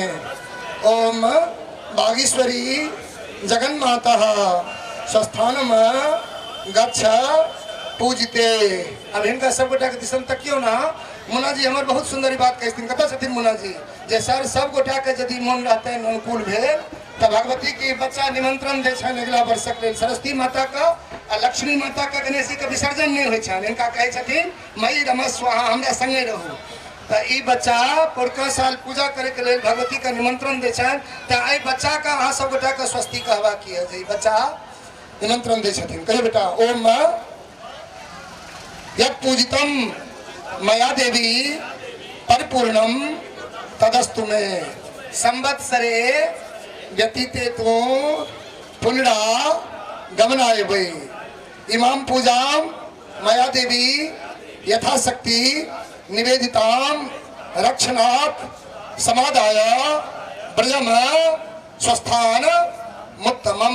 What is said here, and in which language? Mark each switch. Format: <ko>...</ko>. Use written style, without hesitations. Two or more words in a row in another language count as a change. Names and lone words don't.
<sa>ओम बागेश्वरी जगन्माता स्वस्थानम गच्छ पूजिते।</sa> <mai>अब इनका सब गोटा के दिशन तकियो ना। मुन्ना जी हमार बहुत सुंदर बात कहथिन कत छथिन मुन्ना जी जे सर सब गोटा के यदि मन रहते अनुकूल भेल तो भगवती के बच्चा निमंत्रण दे छन अगला वर्षक लेल सरस्वती माता का आ लक्ष्मी माता का गणेश जी के विसर्जन नहीं होइ छन। इनका कहे छथिन</mai> <sa>मई रमस स्वाहा</sa> <mai>हमरा संगे रहू। तो ई बच्चा पुरका साल पूजा करे के लेल भगवती का निमंत्रण दे छन तो आई बच्चा का अहाँ सब गोटा के स्वस्ति कहवा की है जे बच्चा निमंत्रण दे छथिन। कहियो बेटा</mai> <sa>ओम यत् पूजितम मया देवी परिपूर्णम तदस्तु मे। संवत्सरे व्यतीते तो पुनरा गमनाय वै इमाम पूजाम मया देवी यथाशक्ति निवेदिताम रक्षणात् समादाय ब्रजम स्वस्थान मुक्तमम।</sa>